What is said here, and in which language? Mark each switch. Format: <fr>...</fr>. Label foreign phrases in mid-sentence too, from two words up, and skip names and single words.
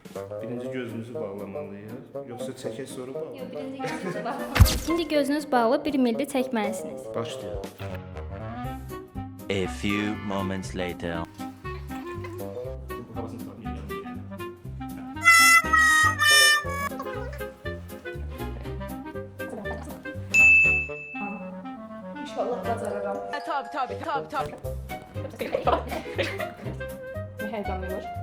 <az>Birinci gözünüzü bağlamalıyıq. Yoxsa çəkək sonra bağlı? Yox, birinci gözünüzə baxın. İndi gözünüz bağlı 1 milli çəkməlisiniz. Başlayaq.</az> <en>A few moments later.</en> <az>İnşallah bacarıram. Tabii. Heyecanlıymış.</az>